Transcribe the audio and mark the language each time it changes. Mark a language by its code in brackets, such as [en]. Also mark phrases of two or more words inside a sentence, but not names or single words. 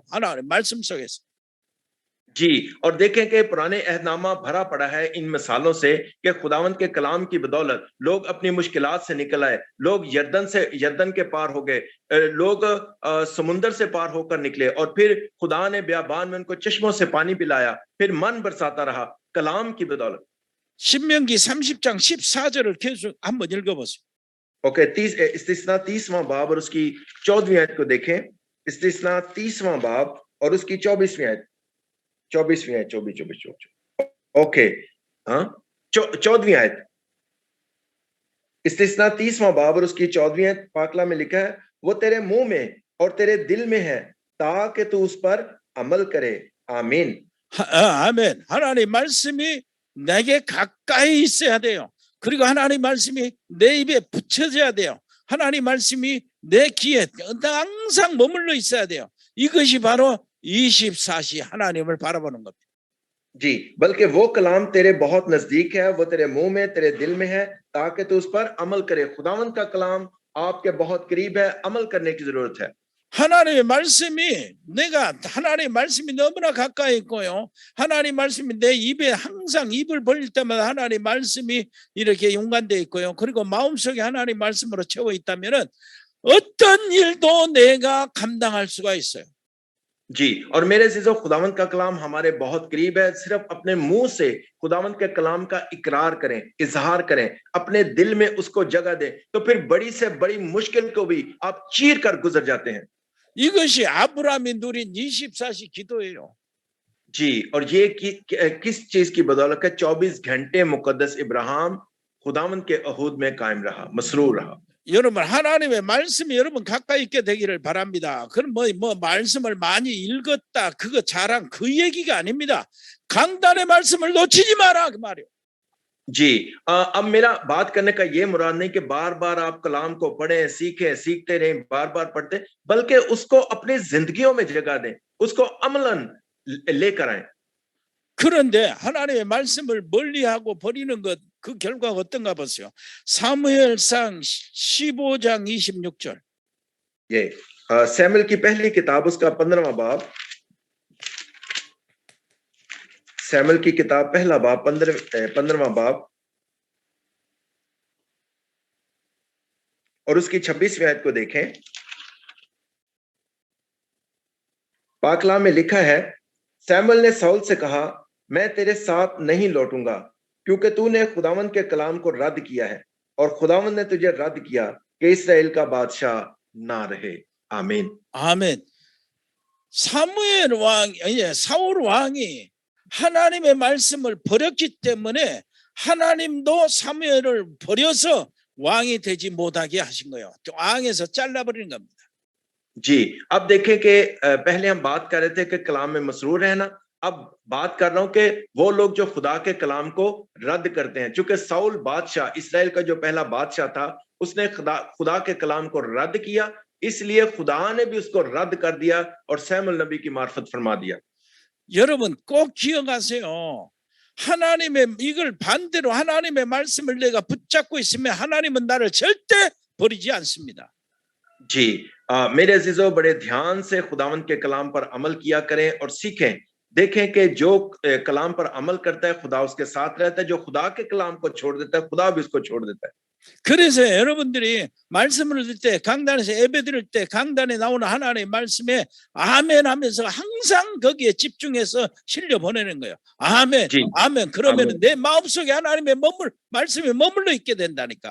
[ko] 하나님 말씀 속에서. [ur] جی، اور دیکھیں کہ پرانے عہدنامہ بھرا پڑا ہے ان مثالوں سے کہ خداوند کے کلام کی بدولت لوگ اپنی مشکلات سے نکل آئے، لوگ یردن کے پار ہو گئے، لوگ سمندر سے پار ہو کر نکلے، اور پھر خدا نے بیابان میں ان کو چشموں سے پانی پلایا، پھر من برساتا رہا کلام کی بدولت. [ko] 신명기 30장 14절을 계속 한번 읽어보세요. [ur] اوکے، استثنا 30واں باب اور اس کی 14ویں آیت کو دیکھیں. استثنا 30واں باب اور اس کی 24ویں آیت. 24ویں آیت، 24۔ اوکے، ہاں، 14ویں آیت. استثنا 30واں باب اور اس کی 14ویں آیت. پاکلا میں لکھا ہے، وہ تیرے منہ میں اور تیرے دل میں ہے تاکہ تو اس پر عمل کرے. आमीन। [ko] 아멘. 하나님 말씀이 내게 가까이 있어야 돼요. 그리고 하나님 말씀이 내 입에 붙여져야 돼요. 하나님 말씀이 내 귀에 항상 머물러 있어야 돼요. 이것이 바로 24시 하나님을 바라보는 겁니다. [ur] جی، بلکہ وہ کلام تیرے بہت نزدیک ہے، وہ تیرے منہ میں، تیرے دل میں ہے، تاکہ تو اس پر عمل کرے. خداوند کا کلام آپ کے بہت قریب ہے، عمل کرنے کی ضرورت ہے. [ko] 하나님의 말씀이 내가 하나님의 말씀이 너무나 가까이 있고요. 하나님 말씀이 내 입에 항상 입을 벌릴 때마다 하나님 말씀이 이렇게 연관되어 있고요. 그리고 마음속에 하나님 말씀으로 채워 있다면은 어떤 일도 내가 감당할 수가 있어요. [ur] جی، اور میرے عزیزوں، خداوند کا کلام ہمارے بہت قریب ہے. صرف اپنے منہ سے خداوند کے کلام کا اقرار کریں، اظہار کریں، اپنے دل میں اس کو جگہ دیں، تو پھر بڑی سے بڑی مشکل کو بھی آپ چیر کر گزر جاتے ہیں. [ko] 이것이 아브라함이 누린 24시 기도예요. [ur] جی، اور یہ کس چیز کی بدولت ہے? 24 گھنٹے مقدس ابراہیم خداوند کے عہود میں قائم رہا، مسرور رہا. [ko] 여러분 하나님의 말씀이 여러분 가까이 있게 되기를 바랍니다. 그럼 뭐 말씀을 많이 읽었다 그거 자랑 그 얘기가 아닙니다. 강단의 말씀을 놓치지 마라 그 말이에요. [ur] جی، اب میرا بات کرنے کا یہ مراد نہیں کہ بار بار آپ کلام کو پڑھیں، سیکھیں، سیکھتے رہیں، بار بار پڑھتے، بلکہ اس کو اپنی زندگیوں میں جگہ دیں، اس کو عملاً لے کر آئے. [ko] 그런데 하나님의 말씀을 멀리하고 버리는 것 그 결과가 어떤가 보세요. 사무엘상 15장 26절. [ur] یہ سیموئیل کی پہلی کتاب اس کا 15واں باب، سیموئیل کی کتاب پہلا باب 15واں باب اور اس کی 26ویں آیت کو دیکھیں. پاکلا میں لکھا ہے، سیموئیل نے ساؤل سے کہا، میں تیرے ساتھ نہیں لوٹوں گا، کیونکہ تو نے خداوند کے کلام کو رد کیا ہے اور خداوند نے تجھے رد کیا کہ اسرائیل کا بادشاہ نہ رہے. आमीन। [ko] 아멘. 사무엘 왕, 사울 왕이 하나님의 말씀을 버렸기 때문에 하나님도 사무엘을 버려서 왕이 되지 못하게 하신 거예요. 왕에서 잘라버리는 겁니다. [ur] جی، اب دیکھیں کہ پہلے ہم بات کر رہے تھے کہ کلام میں مسرور رہنا. اب بات کر رہا ہوں کہ وہ لوگ جو خدا کے کلام کو رد کرتے ہیں. چونکہ ساؤل بادشاہ، اسرائیل کا جو پہلا بادشاہ تھا، اس نے خدا کے کلام کو رد کیا، اس لیے خدا نے بھی اس کو رد کر دیا اور سیموئیل نبی کی معرفت فرما دیا. [ko] 여러분 꼭 기억하세요. 하나님의 이걸 반대로 하나님의 말씀을 내가 붙잡고 있으면 하나님은 나를 절대 버리지 않습니다. [ur] جی، میرے عزیزوں، بڑے دھیان سے خداوند کے کلام پر عمل کیا کریں اور سیکھیں. دیکھیں کہ جو کلام پر عمل کرتا ہے خدا اس کے ساتھ رہتا ہے، جو خدا کے کلام کو چھوڑ دیتا ہے خدا بھی اس کو چھوڑ دیتا ہے. [ko] 그래서 여러분들이 말씀을 들을 때, 강단에서 예배 드릴 때 강단에 나오는 하나님의 말씀에 아멘 하면서 항상 거기에 집중해서 실려 보내는 거예요. 아멘, [ur] जी, [ko] 아멘. 그러면 아멘. 내 마음속에 하나님의 말씀이 머물러 있게 된다니까.